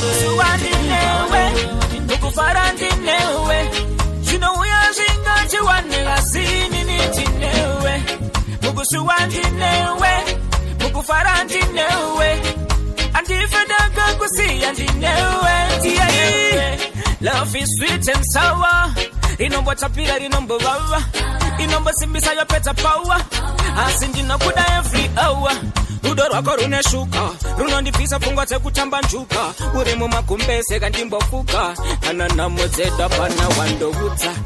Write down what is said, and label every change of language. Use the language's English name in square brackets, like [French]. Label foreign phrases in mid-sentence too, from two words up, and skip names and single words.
[Shona] Kusuwa ndinewe, mukufara ndinewe. Zvinouya zvingati wane, asi inini ndinewe. Mukusuwa ndinewe, mukufara ndinewe. Andife ndakakusiya ndinewe. [English] Yeah. Love is sweet and sour. [Shona] Inombotapira, inombovava. Inombosimbisa yopedza power. Asi ndinokuda [English] every hour. [Shona] Rudo rwako rune shuka, runondibvisa pfungwa dzekutamba njuka. Uri mumagumbeze kandimbofuka, kana nhamo dzedu hapana wandoudza.